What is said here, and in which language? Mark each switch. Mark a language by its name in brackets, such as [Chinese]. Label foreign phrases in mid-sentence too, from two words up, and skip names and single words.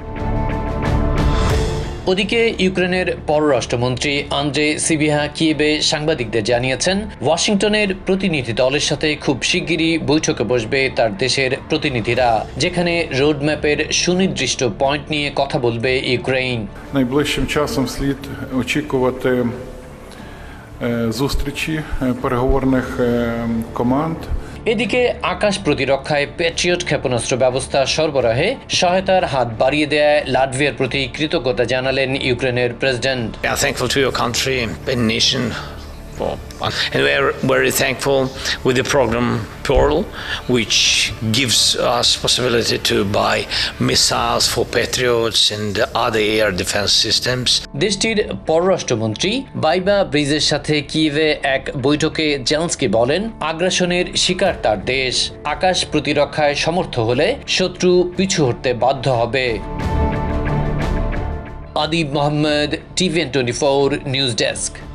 [Bangla] ওদিকে ইউক্রেনের পররাষ্ট্রমন্ত্রী আন্দ্রে সিবিহা কিয়েভে সাংবাদিকদের জানিয়েছেন, ওয়াশিংটনের প্রতিনিধি দলের সাথে খুব শিগগিরই বৈঠকে বসবে তার দেশের প্রতিনিধিরা, যেখানে রোডম্যাপের সুনির্দিষ্ট পয়েন্ট নিয়ে কথা বলবে ইউক্রেন। [Ukrainian] Найближчим часом слід очікувати зустрічі переговорних команд. [Bangla] এদিকে আকাশ প্রতিরক্ষায় প্যাট্রিয়ট ক্ষেপণাস্ত্র ব্যবস্থা সরবরাহে সহায়তার হাত বাড়িয়ে দেয় লাটভিয়ার প্রতি কৃতজ্ঞতা জানালেন ইউক্রেনের প্রেসিডেন্ট। [English] Thankful to your country and nation, and we are very thankful with the program Pearl, which gives us possibility to buy missiles for Patriots and other air defense systems. [Bangla] দেশটির পররাষ্ট্রমন্ত্রী বাইবা ব্রিজের সাথে কিয়েভে এক বৈঠকে জেলেনস্কি বলেন, আগ্রাসনের শিকার তার দেশ। আকাশ প্রতিরক্ষায় সমর্থ হলে শত্রু পিছু হটতে বাধ্য হবে। আদিব মোহাম্মদ, TVN 24 [English] News Desk.